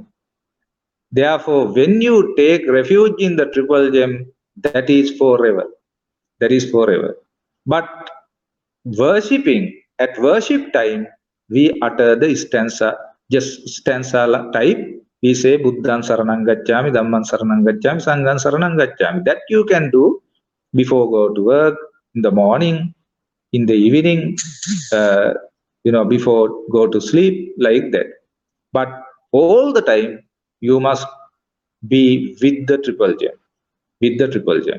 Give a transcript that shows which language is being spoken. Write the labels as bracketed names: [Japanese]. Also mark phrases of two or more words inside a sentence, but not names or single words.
[English] Therefore, when you take refuge in the Triple Gem, that is forever. That is forever. But worshipping, at worship time, we utter the stanza, just stanza type. We say [Pali] Buddhan Saranang Gacchami, Dhamman Saranang Gacchami, Sangham Saranang Gacchami. [English] That you can do before go to work, in the morning, in the evening, before go to sleep, like that. But all the time, you must be with the Triple Gem. With the Triple Gem.